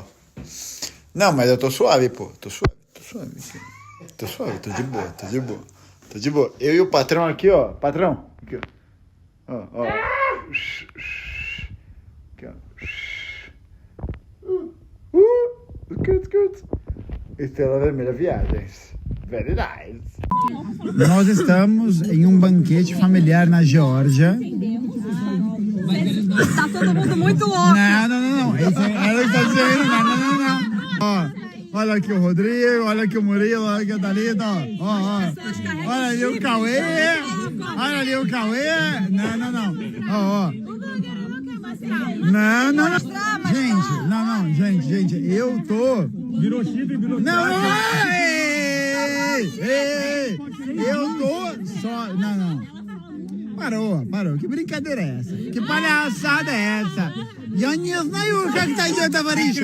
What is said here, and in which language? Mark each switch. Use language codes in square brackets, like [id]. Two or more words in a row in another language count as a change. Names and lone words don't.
[pt] Não, mas eu tô suave, pô. Tô suave. Tô suave, tô de boa. Tô de boa. Eu e o patrão aqui, ó. Patrão. Aqui, ó. Aqui, ó. Good. Estrela Vermelha Viagens. [en] Very nice. [pt] Nós estamos em um banquete familiar na Geórgia. Tá todo mundo muito louco. Não. Ela está dizendo, não. Ó, olha aqui o Rodrigo, olha aqui o Murilo, olha aqui a Thalita, ó. Olha ali o Cauê. Não. Ó. Não. Gente, eu tô... Virou chifre, virou Não. Ei. Eu tô só... Não. Parou. Que brincadeira é essa? Que palhaçada é essa? [ru] Я не знаю, как это идет, товарищи.